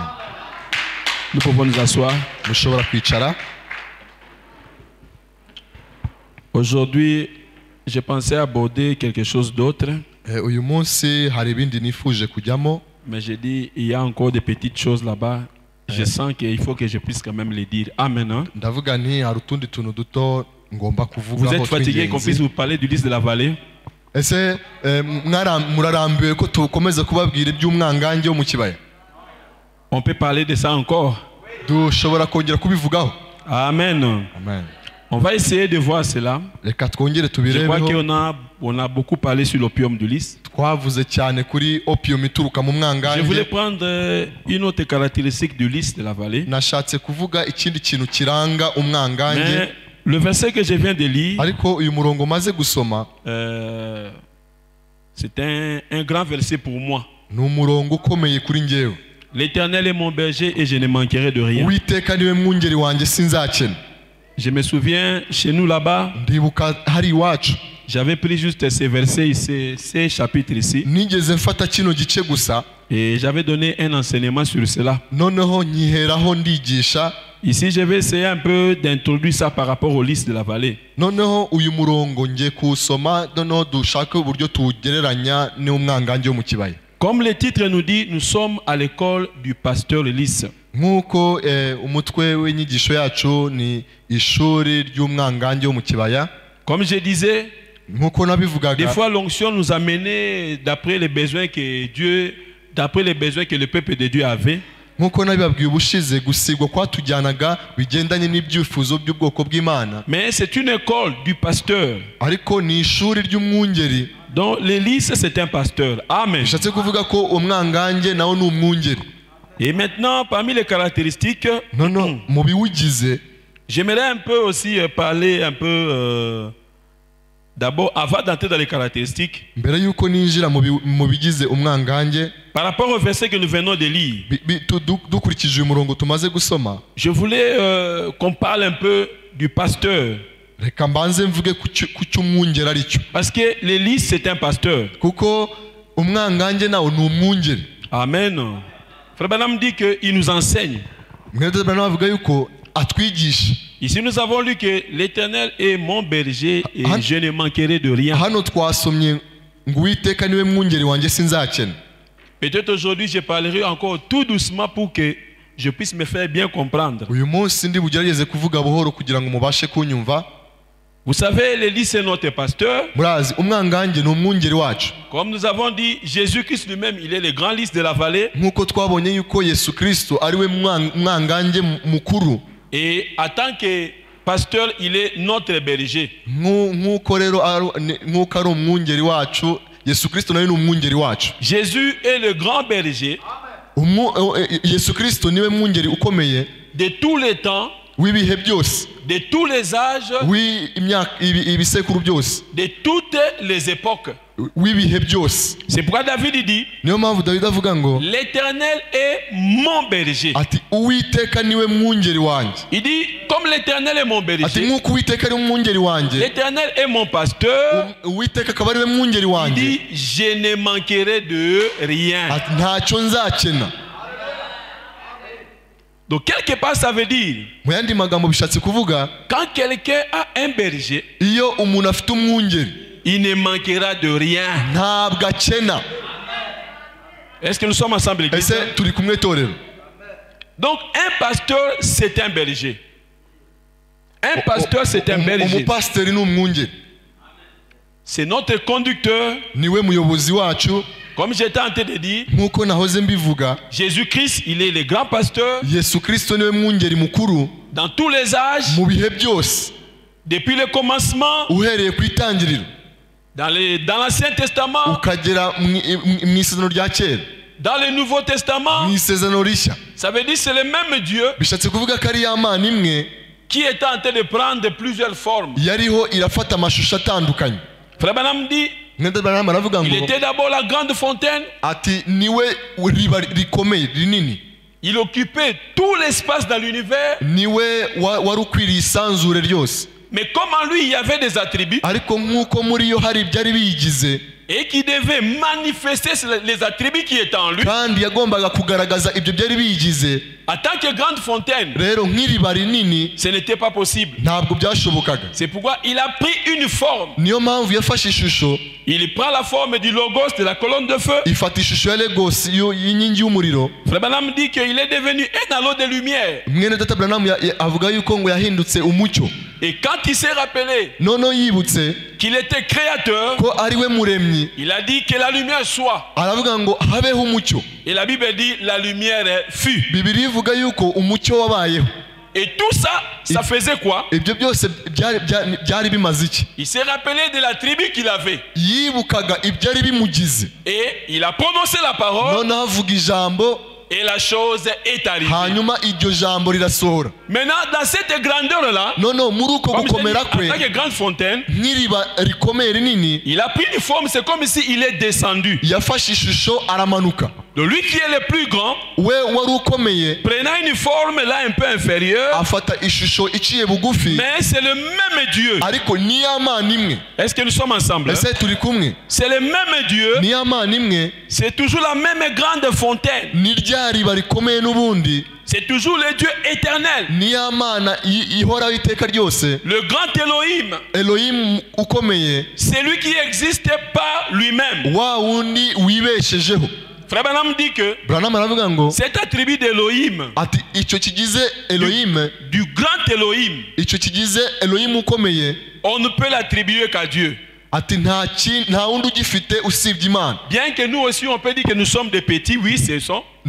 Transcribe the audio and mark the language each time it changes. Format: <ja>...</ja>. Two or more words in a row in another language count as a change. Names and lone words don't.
<fr>Nous pouvons nous asseoir. Aujourd'hui, j'ai pensé aborder quelque chose d'autre. Mais j'ai dit, il y a encore des petites choses là-bas. Je sens qu'il faut que je puisse quand même les dire. Amen. Hein? Vous êtes fatigué qu'on puisse vous parler du lys de la vallée?</fr> <rw>ese murarambiwe ko tukomeza kubabwira iby'umwangange wo mu kibaya?</rw> <fr>On peut parler de ça encore.</fr> <rw>Dushobora kongera kubivugaho. Amen. Amen.</rw> <fr>On va essayer de voir cela.</fr> <rw>Reka twongere</rw> <fr>Je crois</fr> <rw>tubirebeho.</rw> <fr>qu'on a beaucoup parlé sur l'opium du lys.</fr> <rw>Twavuze cyane kuri opium ituruka mu</rw> <fr>Je voulais</fr> <rw>mwangange.</rw> <fr>prendre une autre caractéristique du lys de la vallée.</fr> <rw>Nashatse kuvuga ikindi kintu kiranga umwangange,</rw> <fr>Mais le verset que je viens de lire,</fr> <rw>ariko uyu murongo maze gusoma</rw> <fr>c'est un grand verset pour moi.</fr> <rw>ni umurongo ukomeye kuri njyewe.</rw> <fr>L'Éternel est mon berger et je ne manquerai de rien.</fr> <rw>Uwiteka niwe mwungeri wanjye sinzakena.</rw> <fr>Je me souviens, chez nous là-bas,</fr> <rw>Ndibuka hari iwacu</rw> <fr>j'avais pris juste ces versets, ces chapitres ici,</fr> <rw>nigeze mfata kino gice gusa,</rw> <fr>et j'avais donné un enseignement sur cela.</fr> <rw>noneho nkiheraho ndigisha.</rw> <fr>Ici, je vais essayer un peu d'introduire ça par rapport au lys de la vallée.</fr> <rw>Noneho uyu murongo ngiye kuwusoma, noneho dushake uburyo tuwugereranya n'umwangange wo mu kibaya.</rw> <fr>Comme le titre nous dit, nous sommes à l'école du pasteur lys.</fr> <rw>Nk'uko umutwe w'inyigisho yacu ni ishuri ry'umwangange wo mu kibaya.</rw> <fr>Comme je disais,</fr> <rw>Nk'uko</rw> <fr>des</fr> <rw>nabivugaga,</rw> <fr>fois l'onction nous a menés d'après les besoins que le peuple de Dieu avait.</fr> <rw>nk'uko nabibabwiye ubushize, gusigwa kwatujyanaga bigendanye n'ibyifuzo by'ubwoko bw'Imana,</rw> <fr>Mais c'est une école du pasteur.</fr> <rw>ariko ni ishuri ry'umwungeri.</rw> <fr>Donc le lys, c'est un pasteur. Amen.</fr> <rw>Bishatse kuvuga ko umwangange nawe ni umwungeri.</rw> <fr>Et maintenant, parmi les caractéristiques,</fr> <rw>Noneho mu biwugize,</rw> <fr>j'aimerais un peu aussi parler un peu d'abord, avant d'entrer dans les caractéristiques,</fr> <rw>mbere y'uko ninjira mu bigize umwangange,</rw> <fr>par rapport au verset que nous venons de lire,</fr> <rw>dukurikije uyu murongo tumaze gusoma,</rw> <fr>je voulais qu'on parle un peu du pasteur.</fr> <rw>reka mbanze mvuge ku cy'umwungeri ari cyo,</rw> <fr>Parce que le lys, c'est un pasteur.</fr> <rw>kuko umwangange nawe ni umwungeri. Amen.</rw> <fr>Frère Branham dit qu'il nous enseigne.</fr> <rw>Mwene Branham avuga yuko atwigisha.</rw> <fr>Ici, nous avons lu que l'Éternel est mon berger et je ne manquerai de rien.</fr> <rw>Hano twasomye ngo Uwiteka niwe mwungeri wanjye sinzakena.</rw> <fr>Peut-être aujourd'hui, je parlerai encore tout doucement pour que je puisse me faire bien comprendre.</fr> <rw>Uyu munsi ndi bugerageze kuvuga buhoro kugira ngo mubashe kunyumva.</rw> <fr>Vous savez, le lys, c'est notre pasteur.</fr> <rw>Murazi umwangange ni umwungeri wacu.</rw> <fr>Comme nous avons dit, Jésus-Christ lui-même, il est le grand lys de la vallée.</fr> <rw>Nk'uko twabonye yuko Yesu Kristo ari we mwangange mukuru.</rw> <fr>Et en tant que pasteur, il est notre berger.</fr> <rw>Nk'uko rero nk'uko ari umwungeri wacu, Yesu Kristo nawe ni umwungeri wacu.</rw> <fr>Jésus est le grand berger</fr> <rw>Yesu Kristo niwe mwungeri ukomeye</rw> <fr>de tous les temps,</fr> <rw>w'ibihe byose,</rw> <fr>de tous les âges,</fr> <rw>ibisekuru byose,</rw> <fr>de toutes les époques.</fr> <rw>w'ibihe byose.</rw> <fr>C'est pourquoi David dit,</fr> <rw>Niyo mpamvu Dawidi avuga ngo</rw> <fr>l'Éternel est mon berger.</fr> <rw>ati Uwiteka niwe mwungeri wanjye.</rw> <fr>Il dit, comme l'Éternel est mon</fr> <rw>Ati</rw> <fr>berger,</fr> <rw>nk'uko Uwiteka ari umwungeri wanjye,</rw> <fr>l'Éternel est mon pasteur.</fr> <rw>Uwiteka akaba ari we mwungeri</rw> <fr>Il</fr> <rw>wanjye,</rw> <fr>dit, je ne manquerai de rien.</fr> <rw>ati ntacyo nzakena.</rw> <fr>Donc quelque part ça veut dire,</fr> <rw>Mu yandi magambo bishatse kuvuga,</rw> <fr>quand quelqu'un a un berger,</fr> <rw>iyo umuntu afite umwungeri</rw> <fr>il ne manquera de rien.</fr> <rw>ntabwo akena.</rw> <fr>Est-ce que nous sommes ensemble, l'église?</fr> <rw>Ese turi kumwe torero?</rw> <fr>Donc un pasteur, c'est un berger. Un pasteur, c'est un berger.</fr> <rw>Umupasiteri ni umwungeri,</rw> <fr>C'est notre conducteur.</fr> <rw>niwe muyobozi wacu.</rw> <fr>Comme j'étais en train de dire,</fr> <rw>Nk'uko nahoze mbivuga,</rw> <fr>Jésus-Christ, il est le grand pasteur</fr> <rw>Yesu Kristo niwe mwungeri mukuru</rw> <fr>dans tous les âges,</fr> <rw>mu bihe byose,</rw> <fr>depuis le commencement,</fr> <rw>uhereye ku itangiriro</rw> <fr>dans l'Ancien Testament,</fr> <rw>ukagera mu isezerano rya kera,</rw> <fr>dans le Nouveau Testament.</fr> <rw>mu isezerano rishya.</rw> <fr>Ça veut dire que c'est le même Dieu</fr> <rw>Bishatse kuvuga ko ari ya Mana imwe</rw> <fr>qui est en train de prendre plusieurs formes.</fr> <rw>yariho irafata amashusho atandukanye.</rw> <fr>Frère Branham dit,</fr> <rw>Mwene Branham aravuga</rw> <fr>il</fr> <rw>ngo</rw> <fr>était d'abord la grande fontaine.</fr> <rw>ati niwe riba rikomeye rinini,</rw> <fr>Il occupait tout l'espace dans l'univers.</fr> <rw>niwe wari ukwiriye isanzure ryose.</rw> <fr>Mais comme en lui, il y avait des attributs</fr> <rw>Ariko nk'uko muri yo hari ibyari biyigize,</rw> <fr>et qui devait manifester les attributs qui étaient en lui,</fr> <rw>kandi yagombaga kugaragaza ibyo byari biyigize,</rw> <fr>en tant que grande fontaine,</fr> <rw>rero nk'iriba rinini</rw> <fr>ce n'était pas possible.</fr> <rw>ntabwo byashobokaga.</rw> <fr>C'est pourquoi il a pris une forme.</fr> <rw>Niyo mpamvu yafashe ishusho,</rw> <fr>Il prend la forme du logos de la colonne de feu.</fr> <rw>ifata ishusho ya Lagos y'inkingi y'umuriro.</rw> <fr>Frère Branham dit qu'il est devenu un halo de lumière.</fr> <rw>Mwene Data Branham avuga yuko ngo yahindutse umucyo.</rw> <fr>Et quand il s'est rappelé</fr> <rw>noneho yibutse</rw> <fr>qu'il était créateur,</fr> <rw>ko ari we muremyi</rw> <fr>il a dit que la lumière soit.</fr> <rw>aravuga ngo habeho umucyo.</rw> <fr>Et la Bible dit la lumière fut.</fr> <rw>Bibiliya ivuga yuko umucyo wabayeho.</rw> <fr>Et tout ça, ça faisait quoi?</fr> <rw>Ibyo byose byari bimaze iki?</rw> <fr>Il s'est rappelé de la tribu qu'il avait.</fr> <rw>Yibukaga ibyari bimugize.</rw> <fr>Et il a prononcé la parole.</fr> <rw>Noneho avuga ijambo.</rw> <fr>Et la chose est arrivée.</fr> <rw>Hanyuma iryo jambo rirasohora.</rw> <fr>Maintenant, dans cette grandeur-là,</fr> <rw>noneho muri uko gukomera kwe,</rw> <fr>avec une grande fontaine,</fr> <rw>nk'iriba rikomeye rinini,</rw> <fr>il a pris une forme, c'est comme si il est descendu.</fr> <rw>Yafashe ishusho aramanuka.</rw> <fr>De lui qui est le plus grand,</fr> <rw>we wari ukomeye,</rw> <fr>prenant une forme là un peu inférieure,</fr> <rw>afata ishusho iciye bugufi,</rw> <fr>mais c'est le même Dieu.</fr> <rw>Ariko ni Imana imwe.</rw> <fr>Est-ce que nous sommes ensemble?</fr> <rw>Ese turi kumwe?</rw> <fr>C'est le même Dieu.</fr> <rw>Ni Imana imwe.</rw> <fr>C'est toujours la même grande fontaine.</fr> <rw>Ni rya riba rikomeye n'ubundi.</rw> <fr>C'est toujours le Dieu éternel.</fr> <rw>Ni Imana ihoraho iteka ryose.</rw> <fr>Le grand Elohim.</fr> <rw>Elohim ukomeye.</rw> <fr>C'est lui qui existe par lui-même.</fr> <rw>Wa wundi wibeshejeho.</rw> <fr>Frère Branham dit que cet attribut d'Elohim, du grand Elohim, on ne peut l'attribuer qu'à Dieu. Bien que nous aussi on peut dire que nous sommes des petits, oui c'est ça.</fr>